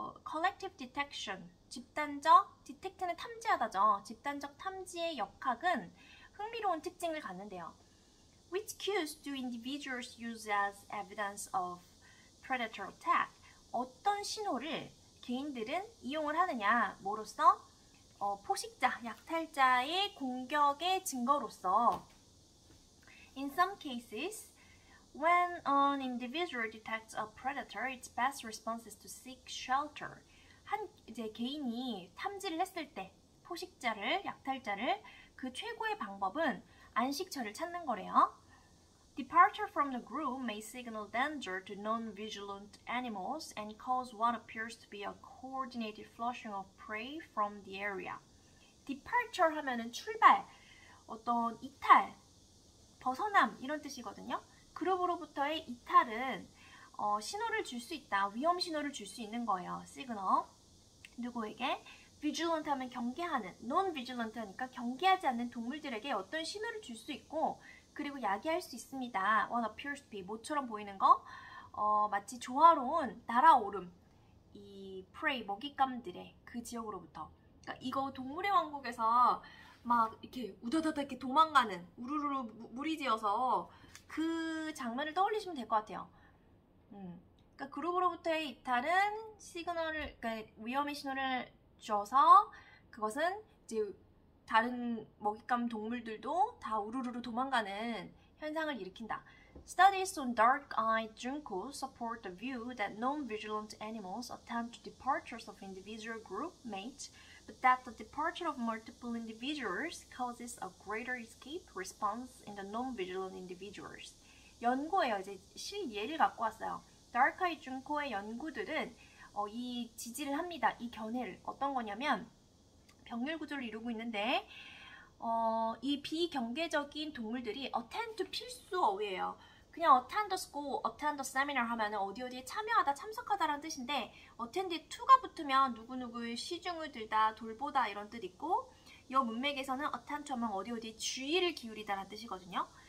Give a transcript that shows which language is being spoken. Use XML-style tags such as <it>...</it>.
<ko>collective detection, 집단적, detect는 탐지하다죠. 집단적 탐지의 역학은 흥미로운 특징을 갖는데요.</ko> <en>Which cues do individuals use as evidence of predator attack?</en> <ko>어떤 신호를 개인들은 이용을 하느냐? 뭐로써? 포식자, 약탈자의 공격의 증거로서.</ko> <en>In some cases, when an individual detects a predator, its best response is to seek shelter.</en> <ko>이제 개인이 탐지를 했을 때 포식자를, 약탈자를 그 최고의 방법은 안식처를 찾는 거래요.</ko> <en>Departure from the group may signal danger to non-vigilant animals and cause what appears to be a coordinated flushing of prey from the area.</en> <ko>Departure 하면은 출발, 어떤 이탈, 벗어남 이런 뜻이거든요. 그룹으로부터의 이탈은 신호를 줄 수 있다. 위험 신호를 줄 수 있는 거예요. 시그널. 누구에게? vigilant 하면 경계하는, non-vigilant 하니까 경계하지 않는 동물들에게 어떤 신호를 줄 수 있고 그리고 야기할 수 있습니다.</ko> <en>What appears to be,</en> <ko>모처럼 보이는 거, 마치 조화로운 날아오름, 이 prey, 먹잇감들의 그 지역으로부터. 그러니까 이거 동물의 왕국에서 막 이렇게 우다다다 이렇게 도망가는, 우르르르 무리지어서 그 장면을 떠올리시면 될 것 같아요. 그러니까 그룹으로부터의 이탈은 그러니까 위험의 신호를 줘서 그것은 이제 다른 먹잇감 동물들도 다 우르르르 도망가는 현상을 일으킨다.</ko> <en>Studies on dark-eyed juncos support the view that non-vigilant animals attend to departures of individual group mates but that the departure of multiple individuals causes a greater escape response in the non-vigilant individuals.</en> <ko>연구예요. 이제 실예를 갖고 왔어요. 다크아이 준코의 연구들은 이 지지를 합니다. 이 견해를. 어떤 거냐면 병렬 구조를 이루고 있는데 이 비경계적인 동물들이 attend to 필수 어휘예요. 그냥</ko> <en>attend the school, attend the seminar</en> <ko>하면은 어디에 참여하다, 참석하다라는 뜻인데 attend to가 붙으면 누구누구의 시중을 들다, 돌보다 이런 뜻 있고 이 문맥에서는 attend to 하면 어디에 주의를 기울이다라는 뜻이거든요.</ko>